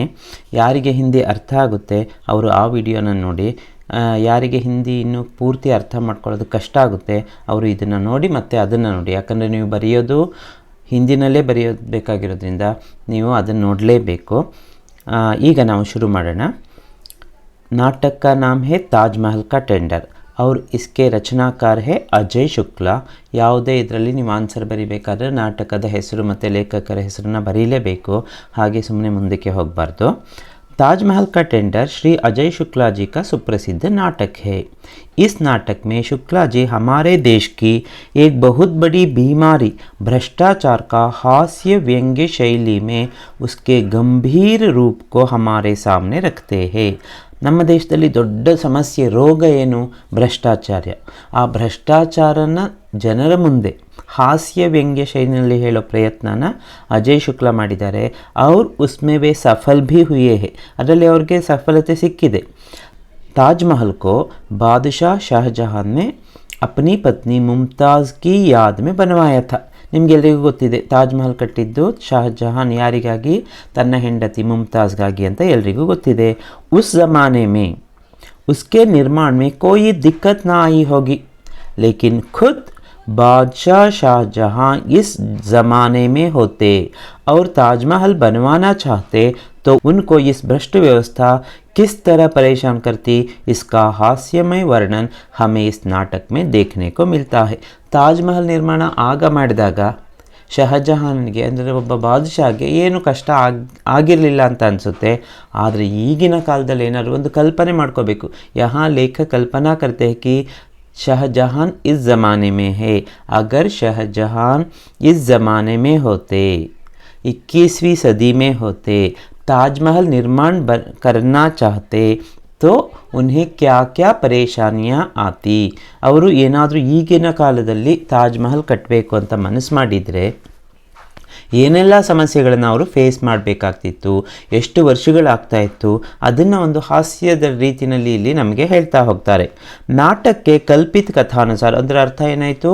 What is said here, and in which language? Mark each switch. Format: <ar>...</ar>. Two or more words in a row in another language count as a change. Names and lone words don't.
<kn>ಯಾರಿಗೆ ಹಿಂದಿ ಅರ್ಥ ಆಗುತ್ತೆ ಅವರು ಆ ವಿಡಿಯೋನ ನೋಡಿ, ಯಾರಿಗೆ ಹಿಂದಿ ಇನ್ನೂ ಪೂರ್ತಿ ಅರ್ಥ ಮಾಡ್ಕೊಳ್ಳೋದು ಕಷ್ಟ ಆಗುತ್ತೆ ಅವರು ಇದನ್ನು ನೋಡಿ ಮತ್ತು ಅದನ್ನು ನೋಡಿ. ಯಾಕಂದರೆ ನೀವು ಬರೆಯೋದು ಹಿಂದಿನಲ್ಲೇ ಬರೆಯಬೇಕಾಗಿರೋದ್ರಿಂದ ನೀವು ಅದನ್ನು ನೋಡಲೇಬೇಕು. ಈಗ ನಾವು ಶುರು ಮಾಡೋಣ.</kn> <hi>नाटक का नाम है ताज महल का टेंडर और इसके रचनाकार है अजय शुक्ला.</hi> <kn>ಯಾವುದೇ ಇದರಲ್ಲಿ ನೀವು ಆನ್ಸರ್ ಬರೀಬೇಕಾದ್ರೆ ನಾಟಕದ ಹೆಸರು ಮತ್ತು ಲೇಖಕರ ಹೆಸರನ್ನು ಬರೀಲೇಬೇಕು, ಹಾಗೆ ಸುಮ್ಮನೆ ಮುಂದಕ್ಕೆ ಹೋಗಬಾರ್ದು.</kn> <hi>ताज महल का टेंडर श्री अजय शुक्ला जी का सुप्रसिद्ध नाटक है. इस नाटक में शुक्ला जी हमारे देश की एक बहुत बड़ी बीमारी भ्रष्टाचार का हास्य व्यंग्य शैली में उसके गंभीर रूप को हमारे सामने रखते हैं.</hi> <kn>ನಮ್ಮ ದೇಶದಲ್ಲಿ ದೊಡ್ಡ ಸಮಸ್ಯೆ ರೋಗ ಏನು? ಭ್ರಷ್ಟಾಚಾರ. ಆ ಭ್ರಷ್ಟಾಚಾರನ ಜನರ ಮುಂದೆ ಹಾಸ್ಯ ವ್ಯಂಗ್ಯ ಶೈಲಿಯಲ್ಲಿ ಹೇಳೋ ಪ್ರಯತ್ನನ ಅಜಯ್ ಶುಕ್ಲಾ ಮಾಡಿದ್ದಾರೆ.</kn> <hi>ಅವ್ರು उसमें वे सफल भी हुए हैं,</hi> <kn>ಅದರಲ್ಲಿ ಅವ್ರಿಗೆ ಸಫಲತೆ ಸಿಕ್ಕಿದೆ.</kn> <hi>ताज महल को बादशाह शाहजहां ने अपनी पत्नी मुमताज़ की याद में बनवाया था.</hi> <kn>ನಿಮಗೆಲ್ಲರಿಗೂ ಗೊತ್ತಿದೆ, ತಾಜ್ ಮಹಲ್ ಕಟ್ಟಿದ್ದು ಶಾಹಜಹಾನ್ ಯಾರಿಗಾಗಿ? ತನ್ನ ಹೆಂಡತಿ ಮುಮ್ತಾಜ್ಗಾಗಿ ಅಂತ ಎಲ್ರಿಗೂ ಗೊತ್ತಿದೆ.</kn> <hi>ಉಸ್ ज़माने में उसके निर्माण में कोई दिक्कत ना आई होगी, लेकिन खुद बादशाह शाहजहां इस ज़माने में होते और ताजमहल बनवाना चाहते तो उनको इस भ्रष्ट व्यवस्था किस तरह परेशान करती, इसका हास्यमय वर्णन हमें इस नाटक में देखने को मिलता है.</hi> <kn>ತಾಜ್ ಮಹಲ್ ನಿರ್ಮಾಣ ಆಗ ಮಾಡಿದಾಗ ಶಹಜಹಾನ್ಗೆ ಅಂದರೆ ಒಬ್ಬ ಬಾದಶಾಗೆ ಏನು ಕಷ್ಟ ಆಗಿರಲಿಲ್ಲ ಅಂತ ಅನಿಸುತ್ತೆ. ಆದರೆ ಈಗಿನ ಕಾಲದಲ್ಲಿ ಏನಾದರೂ ಒಂದು ಕಲ್ಪನೆ ಮಾಡ್ಕೋಬೇಕು.</kn> <hi>यहाँ लेख कल्पना करते कि शाहजहां इस ज़माने में है, अगर शाहजहां इस ज़माने में होते, 21वीं सदी में होते, ताजमहल निर्माण करना चाहते तो उन्हें क्या क्या परेशानियाँ आती.</hi> <kn>ಅವರು ಏನಾದರೂ ಈಗಿನ ಕಾಲದಲ್ಲಿ ತಾಜ್ ಮಹಲ್ ಕಟ್ಟಬೇಕು ಅಂತ ಮನಸ್ಸು ಮಾಡಿದರೆ ಏನೆಲ್ಲ ಸಮಸ್ಯೆಗಳನ್ನು ಅವರು ಫೇಸ್ ಮಾಡಬೇಕಾಗ್ತಿತ್ತು, ಎಷ್ಟು ವರ್ಷಗಳಾಗ್ತಾಯಿತ್ತು, ಅದನ್ನು ಒಂದು ಹಾಸ್ಯದ ರೀತಿಯಲ್ಲಿ ಇಲ್ಲಿ ನಮಗೆ ಹೇಳ್ತಾ ಹೋಗ್ತಾರೆ. ನಾಟಕಕ್ಕೆ ಕಲ್ಪಿತ ಕಥಾನುಸಾರ ಅಂದರೆ ಅರ್ಥ ಏನಾಯಿತು?</kn>